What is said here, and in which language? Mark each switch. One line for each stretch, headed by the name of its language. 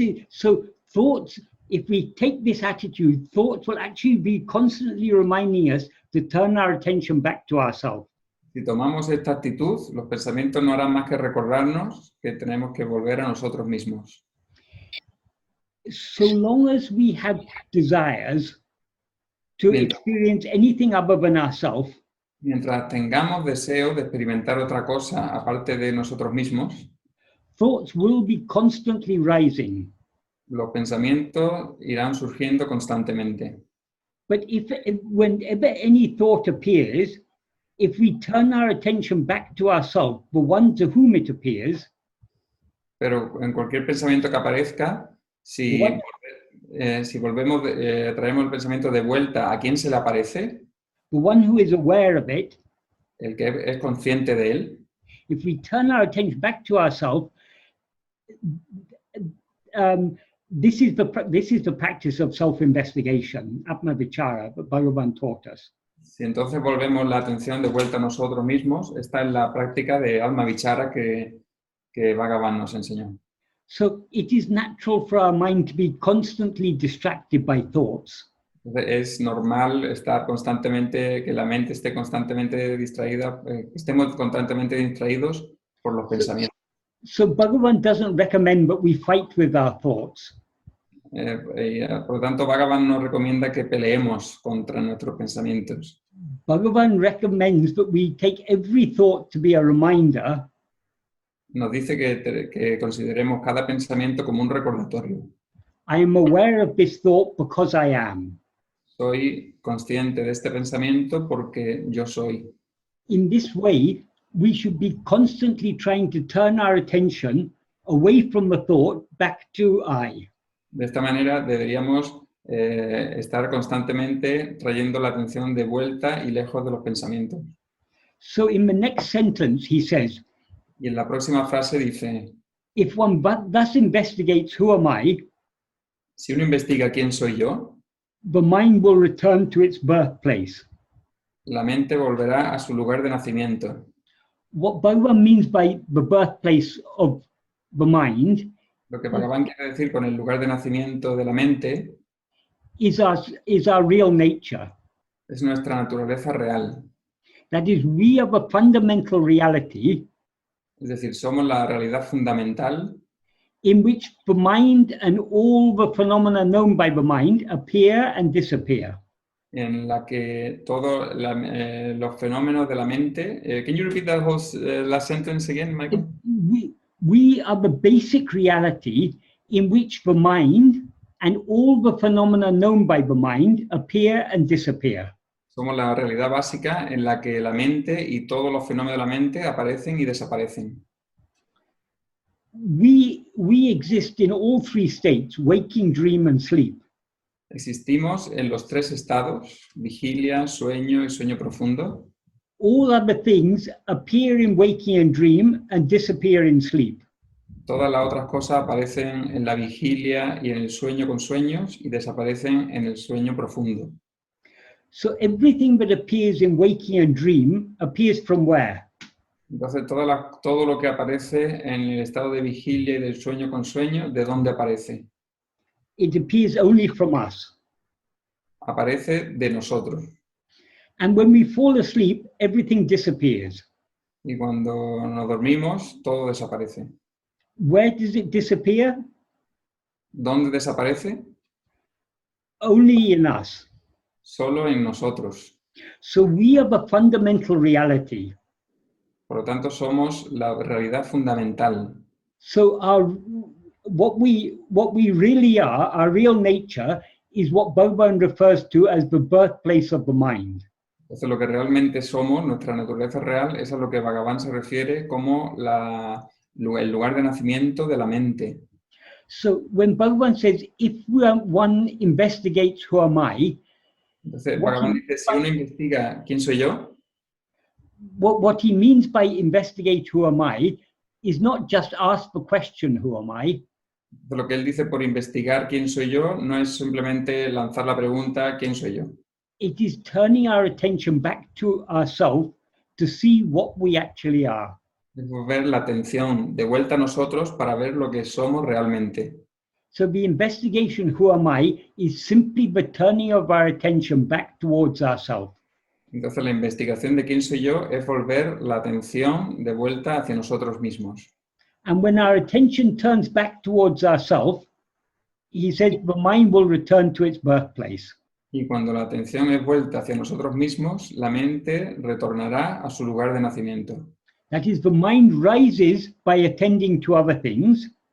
English: So thoughts, if we take this attitude, thoughts will actually be constantly reminding us to turn our attention back to ourselves.
Spanish: Si tomamos esta actitud, los pensamientos no harán más que recordarnos que tenemos que volver a nosotros mismos.
English: So long as we have desires to experience anything other than ourselves,
Spanish: mientras tengamos deseo de experimentar otra cosa aparte de nosotros mismos,
English: thoughts will be constantly rising.
Spanish: Los pensamientos irán surgiendo constantemente.
English: But whenever any thought appears, if we turn our attention back to ourselves, the one to whom it appears,
Spanish: pero en cualquier pensamiento que aparezca, si volvemos, traemos el pensamiento de vuelta a quien se le aparece,
English: the one who is aware of it,
Spanish: el que es consciente de él,
English: if we turn our attention back to ourselves, this is the practice of self-investigation, Atma-vichara, that Bhagavan taught us.
Spanish: Si entonces volvemos la atención de vuelta a nosotros mismos, esta es la práctica de Atma-vichara que Bhagavan nos enseñó.
English: So it is natural for our mind to be constantly distracted by thoughts.
Spanish: Es normal estar constantemente, que la mente esté constantemente distraída, estemos constantemente distraídos por los pensamientos.
English: So Bhagavan doesn't recommend that we fight with our thoughts.
Spanish: Por lo tanto, Bhagavan nos recomienda que peleemos contra nuestros pensamientos.
English: Bhagavan recommends that we take every thought to be a reminder.
Spanish: Nos dice que consideremos cada pensamiento como un recordatorio.
English: I am aware of this thought because I am.
Spanish: Soy consciente de este pensamiento porque yo soy.
English: In this way, we should be constantly trying to turn our attention away from the thought back to I.
Spanish: De esta manera deberíamos estar constantemente trayendo la atención de vuelta y lejos de los pensamientos.
English: So in the next sentence, he says,
Spanish: Y en la próxima frase dice,
English: if one thus investigates who am I,
Spanish: si uno investiga quién soy yo,
English: the mind will return to its birthplace.
Spanish: la mente volverá a su lugar de nacimiento.
English: What Bhagavan means by the birthplace of the mind
Spanish: Lo que Bhagavan quiere decir con el lugar de nacimiento de la mente
English: is our real nature.
Spanish: es nuestra naturaleza real.
English: That is, we are the fundamental reality
Spanish: Es decir, somos la realidad fundamental
English: in which the mind and all the phenomena known by the mind appear and disappear.
Spanish: en la que todos los fenómenos de la mente...
English: can you repeat that whole last sentence again, Michael? We are the basic reality in which the mind and all the phenomena known by the mind appear and disappear.
Spanish: Somos la realidad básica en la que la mente y todos los fenómenos de la mente aparecen y desaparecen.
English: we exist in all three states, waking, dream, and sleep.
Spanish: Existimos en los tres estados, vigilia, sueño y sueño profundo.
English: All other things appear in waking and dream and disappear in sleep.
Spanish: Todas las otras cosas aparecen en la vigilia y en el sueño con sueños y desaparecen en el sueño profundo.
English: So everything that appears in waking and dream appears from where?
Spanish: Entonces, todo lo que aparece en el estado de vigilia y del sueño con sueño, ¿de dónde aparece?
English: It appears only from us.
Spanish: Aparece de nosotros.
English: And when we fall asleep, everything disappears.
Spanish: Y cuando nos dormimos, todo desaparece.
English: Where does it disappear?
Spanish: ¿Dónde desaparece?
English: Only in us.
Spanish: Solo en nosotros.
English: So we are the fundamental reality.
Spanish: Por lo tanto, somos la realidad fundamental.
English: So what we really are, our real nature, is what Bhagavan refers to as the birthplace of the mind.
Spanish: Entonces, lo que realmente somos, nuestra naturaleza real, es a lo que Bhagavan se refiere como el lugar de nacimiento de la mente.
English: So when Bhagavan says, if one investigates who am I,
Spanish: Entonces, Bhagavan dice, si uno investiga quién soy yo,
English: what he means by investigate who am I is not just ask the question, who am I?
Spanish: lo que él dice por investigar quién soy yo no es simplemente lanzar la pregunta ¿quién soy yo?
English: It is turning our attention back to ourselves to see what we actually are.
Spanish: Es volver la atención de vuelta a nosotros para ver lo que somos realmente.
English: So the investigation, who am I, is simply the turning of our attention back towards ourselves.
Spanish: Entonces la investigación de quién soy yo es volver la atención de vuelta hacia nosotros mismos.
English: And when our attention turns back towards ourselves, he says the mind will return to its birthplace.
Spanish: Y cuando la atención es vuelta hacia nosotros mismos, la mente retornará a su lugar de nacimiento.
English: That is, the mind rises by attending to other things.